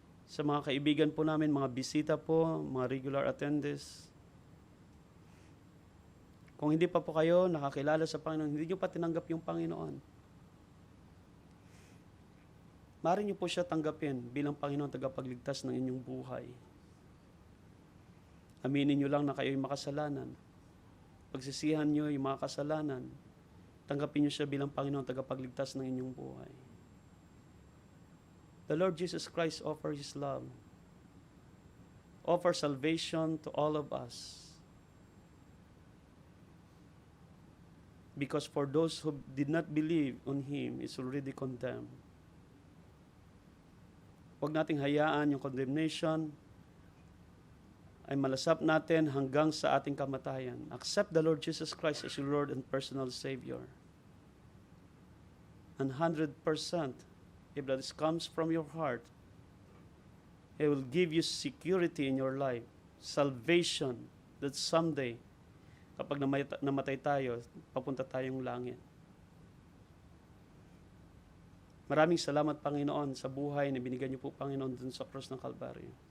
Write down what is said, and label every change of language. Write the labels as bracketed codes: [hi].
[tl] Sa mga kaibigan po namin, mga bisita po, mga regular attendees, kung hindi pa po kayo nakakilala sa Panginoon, hindi niyo pa tinanggap yung Panginoon, maaari niyo po siya tanggapin bilang Panginoon tagapagligtas ng inyong buhay. Aminin niyo lang na kayo'y makasalanan. Pagsisihan niyo yung mga kasalanan, tanggapin niyo siya bilang Panginoon tagapagligtas ng inyong buhay. [en] The Lord Jesus Christ offers His love, offers salvation to all of us. Because for those who did not believe on Him is already condemned. [tl] Huwag nating hayaan yung condemnation ay malasap natin hanggang sa ating kamatayan. [en] Accept the Lord Jesus Christ as your Lord and personal Savior. And 100%, if that comes from your heart, it will give you security in your life, salvation, that someday, [tl] kapag namatay tayo, papunta tayong langit. Maraming salamat, Panginoon, sa buhay na binigyan niyo po, Panginoon, dun sa cross ng Kalbaryo.